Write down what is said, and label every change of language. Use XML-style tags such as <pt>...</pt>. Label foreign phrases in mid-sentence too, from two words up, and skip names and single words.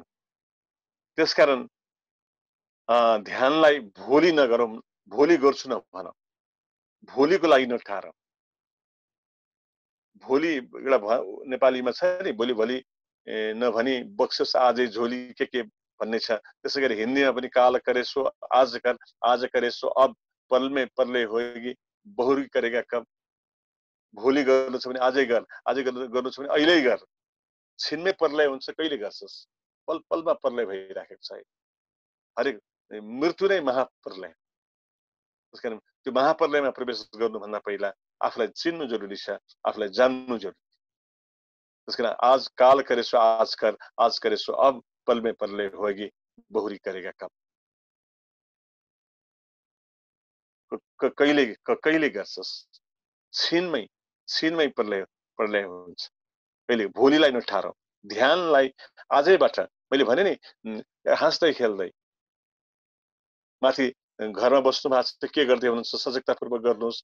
<ne>त्यसकारण ध्यानलाई भोलि नगरौँ, भोलि गर्छु नभनौँ, भोलिको लागि नठारौँ। भोलि एउटा नेपालीमा छ नि, भोलि भोलि नभनी बक्सोस् आजै झोली के भन्ने छ। त्यसै गरी हिन्दीमा पनि</ne> <hi>काल करे सो आज कर, आज करे सो अब, पल में परले होगी बहुरी करेगा कब।</hi> <ne>भोलि गर्नु छ भने आजै गर, आजै गर्नु छ भने अहिल्यै गर। छिनमै प्रलय हुन्छ, कहिले गर्छस्? पल पलमा प्रलय भइराखेको छ। हरेक मृत्यु नै महाप्रलय। त्यसकारण त्यो महाप्रलयमा प्रवेश गर्नुभन्दा पहिला आफूलाई चिन्नु जरुरी छ, आफूलाई जान्नु जरुरी।</ne> <hi>त्यसकारण आज काल करे सो आज कर, आज करे सो अब, पल में प्रलय होगी बहुरी करेगा कब।</hi> <ne>कहिले गर्छस्? छिनमै प्रलय हुन्छ, कहिले। भोलिलाई नठारौँ, ध्यानलाई आजैबाट। मैले भने नि, हाँस्दै खेल्दै माथि घरमा बस्नु भएको छ, के गर्दै हुनुहुन्छ सजगतापूर्वक गर्नुहोस्।</ne>